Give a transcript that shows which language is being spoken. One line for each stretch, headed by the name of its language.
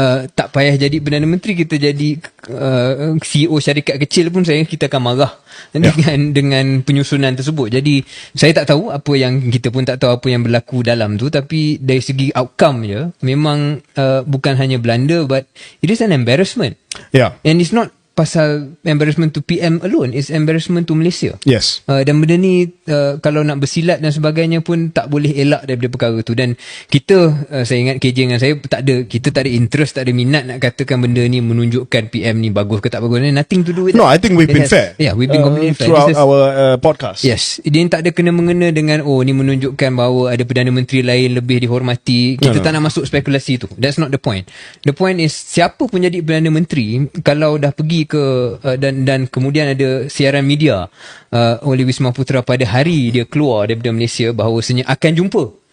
Malay: Tak payah jadi Perdana Menteri, kita jadi CEO syarikat kecil pun kita akan marah dengan penyusunan tersebut. Jadi saya tak tahu apa yang, kita pun tak tahu apa yang berlaku dalam tu, tapi dari segi outcome je memang bukan hanya blunder,
English: but it is an embarrassment. Yeah. And it's not
Malay: pasal
English: embarrassment to PM alone, it's embarrassment to Malaysia. Yes.
Malay: Dan benda ni kalau nak bersilat dan sebagainya pun tak boleh elak daripada perkara tu. Dan kita, saya ingat KJ dengan saya, kita tak ada interest, tak ada minat nak katakan benda ni menunjukkan PM ni bagus ke tak bagus.
English: Nothing to do with No, that. I think we've been fair. Yeah, we've been completely fair throughout our podcast.
Malay: Yes, dia tak ada kena-mengena dengan ni menunjukkan bahawa ada Perdana Menteri lain lebih dihormati. Kita tak nak masuk spekulasi tu.
English: That's not the point. The point is,
Malay: siapa pun jadi Perdana Menteri, kalau dah pergi ke dan kemudian ada siaran media oleh Wisma Putra pada hari dia keluar daripada Malaysia bahawasanya akan jumpa.